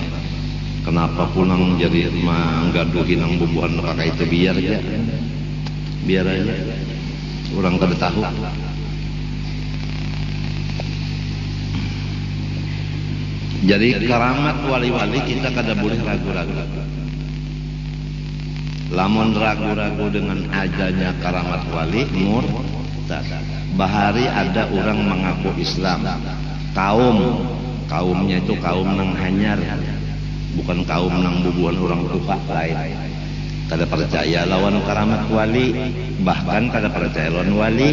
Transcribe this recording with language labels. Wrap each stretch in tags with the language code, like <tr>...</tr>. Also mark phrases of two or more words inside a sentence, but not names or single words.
<bjn>Kenapa pulang jadi menggaduhin nang bubuhan kakak itu, biar aja. Orang kada tahu. Jadi karamat wali-wali kita kada boleh ragu-ragu. Lamun ragu-ragu dengan adanya karamat wali, murtad. Bahari ada orang mengaku Islam, kaumnya itu kaum nang hanyar, bukan kaum nang bubuhan orang tua lain. Kada percaya lawan karamat wali, bahkan kada percaya lawan wali.</bjn>